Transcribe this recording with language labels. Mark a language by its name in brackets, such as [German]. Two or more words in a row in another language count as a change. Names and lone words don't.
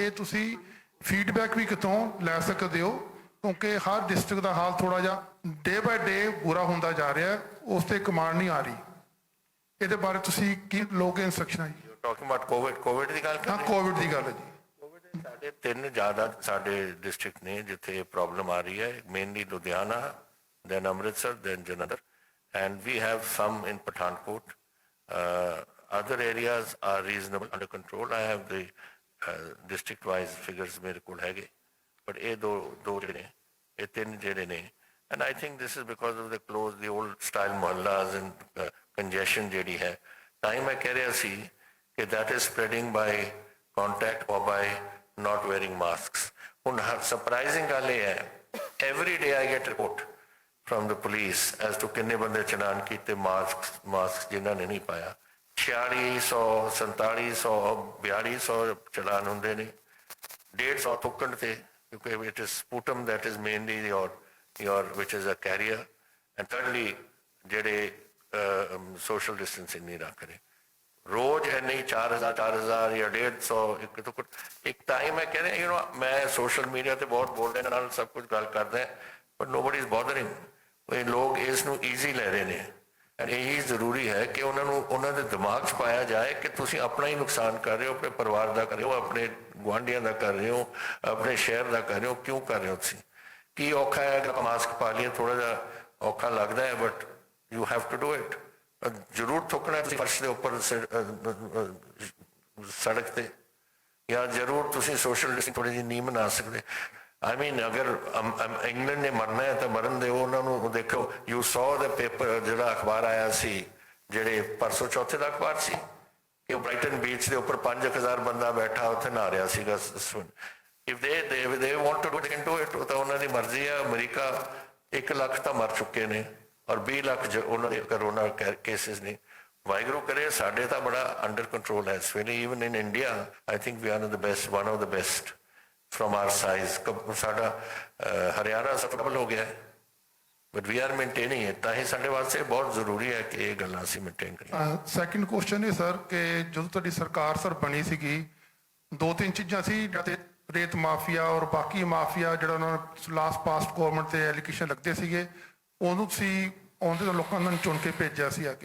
[Punjabi] ਇਹ ਤੁਸੀਂ ਫੀਡਬੈਕ ਵੀ ਕਿਤੋਂ ਲੈ ਸਕਦੇ ਹੋ, ਕਿਉਂਕਿ ਹਰ ਡਿਸਟ੍ਰਿਕਟ ਦਾ ਹਾਲ ਥੋੜਾ ਜਿਹਾ [English] day by day [Punjabi] ਬੁਰਾ ਹੁੰਦਾ ਜਾ ਰਿਹਾ ਹੈ, ਉਸ ਤੇ ਕਮਾਂਡ ਨਹੀਂ ਆ ਰਹੀ। ਇਹਦੇ ਬਾਰੇ ਤੁਸੀਂ ਕੀ ਲੋਕ ਇੰਸਟਰਕਸ਼ਨ ਹੈ ਜੀ? [English] talking about [Punjabi] ਕੋਵਿਡ ਦੀ ਗੱਲ ਕਰ ਰਹੇ ਹਾਂ, ਕੋਵਿਡ ਦੀ ਗੱਲ ਹੈ ਜੀ। ਸਾਡੇ ਤਿੰਨ ਜ਼ਿਆਦਾ ਸਾਡੇ ਡਿਸਟ੍ਰਿਕਟ ਨੇ ਜਿੱਥੇ ਪ੍ਰੋਬਲਮ ਆ ਰਹੀ ਹੈ, ਮੇਨਲੀ ਲੁਧਿਆਣਾ, [English] then Amritsar, then Jalandhar, and we have some in Pathankot. Other areas are reasonable under control. [Punjabi] I have the district-wise figures ਮੇਰੇ ਕੋਲ ਹੈਗੇ, but ਇਹ ਦੋ ਜਿਹੜੇ ਨੇ, ਇਹ ਤਿੰਨ ਜਿਹੜੇ ਨੇ, [English] and I think this is because of the old style mohallas and congestion [Punjabi] ਜਿਹੜੀ ਹੈ. ਤਾਂ ਹੀ ਮੈਂ ਕਹਿ ਰਿਹਾ ਸੀ ਕਿ [English] that is spreading by contact or by not wearing masks. [Punjabi] ਹੁਣ surprising ਗੱਲ ਇਹ ਹੈ, [English] every day I get report from the police as to [Punjabi] ਕਿੰਨੇ ਬੰਦੇ ਚਲਾਨ ਕੀਤੇ ਮਾਸਕ ਜਿਨ੍ਹਾਂ ਨੇ ਨਹੀਂ ਪਾਇਆ. 4600 4700 4200 ਚਲਾਨ ਹੁੰਦੇ ਨੇ, 150 ਥੁੱਕਣ ਤੇ, ਕਿਉਂਕਿ [English] it is sputum that is mainly your which is a carrier, and thirdly ਜਿਹੜੇ social distancing [Punjabi] ਨਹੀਂ ਰੱਖ ਰਹੇ. ਰੋਜ਼ ਇੰਨੇ 4000 ਜਾਂ 150 ਇੱਕ ਤਾਂ ਹੀ ਮੈਂ ਕਹਿ ਰਿਹਾ, ਮੈਂ ਸੋਸ਼ਲ ਮੀਡੀਆ ਤੇ ਬਹੁਤ ਬੋਲਦੇ ਨਾਲ ਸਭ ਕੁਝ ਗੱਲ ਕਰਦਾ, [English] but nobody is bothering. [Punjabi] ਇਹ ਲੋਕ ਇਸ ਨੂੰ ਈਜ਼ੀ ਲੈ ਰਹੇ ਨੇ, ਐਂਡ ਇਹੀ ਜ਼ਰੂਰੀ ਹੈ ਕਿ ਉਹਨਾਂ ਨੂੰ ਉਹਨਾਂ ਦੇ ਦਿਮਾਗ 'ਚ ਪਾਇਆ ਜਾਏ ਕਿ ਤੁਸੀਂ ਆਪਣਾ ਹੀ ਨੁਕਸਾਨ ਕਰ ਰਹੇ ਹੋ, ਆਪਣੇ ਪਰਿਵਾਰ ਦਾ ਕਰ ਰਹੇ ਹੋ, ਆਪਣੇ ਗੁਆਂਢੀਆਂ ਦਾ ਕਰ ਰਹੇ ਹੋ, ਆਪਣੇ ਸ਼ਹਿਰ ਦਾ ਕਰ ਰਹੇ ਹੋ. ਕਿਉਂ ਕਰ ਰਹੇ ਹੋ ਤੁਸੀਂ? ਕੀ ਔਖਾ ਹੈ ਕਿ ਮਾਸਕ ਪਾ ਲਈਏ? ਥੋੜਾ ਜਿਹਾ ਔਖਾ ਲੱਗਦਾ ਹੈ, [English] but you have to do it. [Punjabi] ਜ਼ਰੂਰ ਥੁੱਕਣਾ ਤੁਸੀਂ ਫਰਸ਼ ਦੇ ਉੱਪਰ ਸੜਕ ਤੇ, ਜਾਂ ਜ਼ਰੂਰ ਤੁਸੀਂ [English] social distance [Punjabi] ਥੋੜੀ ਜਿਹੀ ਨਹੀਂ ਬਣਾ ਸਕਦੇ. [English] I mean, [Punjabi] ਅਗਰ ਇੰਗਲੈਂਡ ਨੇ ਮਰਨਾ ਹੈ ਤਾਂ ਮਰਨ ਦਿਓ ਉਹਨਾਂ ਨੂੰ. ਦੇਖੋ, ਯੂ ਸੌ ਦਾ ਪੇਪਰ ਜਿਹੜਾ ਅਖਬਾਰ ਆਇਆ ਸੀ, ਜਿਹੜੇ ਪਰਸੋਂ ਚੌਥੇ ਦਾ ਅਖਬਾਰ ਸੀ, ਕਿ ਬ੍ਰਾਈਟਨ ਬੀਚ ਦੇ ਉੱਪਰ 5000 ਬੰਦਾ ਬੈਠਾ ਉੱਥੇ ਨਹਾ ਰਿਹਾ ਸੀਗਾ. [English] if they want to do it, they can do it. [Punjabi] ਤਾਂ ਉਹਨਾਂ ਦੀ ਮਰਜ਼ੀ ਹੈ. ਅਮਰੀਕਾ 1 ਲੱਖ ਤਾਂ ਮਰ ਚੁੱਕੇ ਨੇ ਔਰ 20 ਲੱਖ ਉਹਨਾਂ ਦੇ [English] corona cases [Punjabi] ਨੇ. ਵਾਹਿਗੁਰੂ ਕਰੇ ਸਾਡੇ ਤਾਂ ਬੜਾ [English] under control [Punjabi] ਹੈ ਇਸ ਵੇਲੇ. [English] Even in India I think we are one of the best from our size. [Punjabi] ਸਾਡਾ ਹਰਿਆਣਾ ਸਫਲ ਹੋ ਗਿਆ ਹੈ, [English] but we are maintaining it. [Punjabi] ਤਾਂ ਹੀ ਸਾਡੇ ਵਾਸਤੇ ਬਹੁਤ ਜ਼ਰੂਰੀ ਹੈ ਕਿ ਇਹ ਗੱਲਾਂ ਅਸੀਂ ਮੇਨਟੇਨ ਕਰੀਏ. [English] second question [Punjabi] ਹੈ ਸਰ, ਕਿ ਜਦੋਂ ਤੁਹਾਡੀ ਸਰਕਾਰ ਸਰ ਬਣੀ ਸੀਗੀ, 2-3 ਚੀਜ਼ਾਂ ਸੀ, ਜਾਂ ਰੇਤ ਮਾਫੀਆ ਔਰ ਬਾਕੀ ਮਾਫੀਆ ਜਿਹੜਾ ਉਹਨਾਂ ਨੇ [English] last past government [Punjabi] ਤੇ ਐਲੀਗੇਸ਼ਨ ਲੱਗਦੇ ਸੀਗੇ, ਉਹਨੂੰ ਤੁਸੀਂ ਆਉਂਦੇ ਲੋਕਾਂ ਨੂੰ ਚੁਣ ਕੇ ਭੇਜਿਆ ਸੀ ਅੱਗੇ?